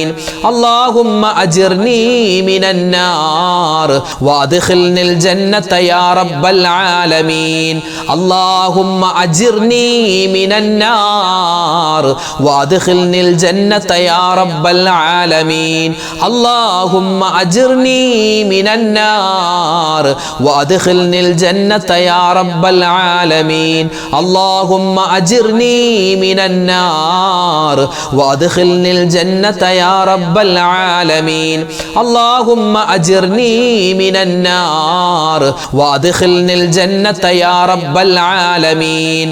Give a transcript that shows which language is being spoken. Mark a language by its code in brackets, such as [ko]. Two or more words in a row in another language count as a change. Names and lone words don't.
[ar] اللهم أجرني من النار وادخلني الجنة يا رب العالمين. اللهم أجرني من النار وادخلني الجنة يا رب العالمين. اللهم أجرني من النار وأدخلني الجنة يا رب العالمين. اللهم أجرني من النار وأدخلني الجنة يا رب العالمين. اللهم أجرني من النار وأدخلني الجنة يا رب العالمين.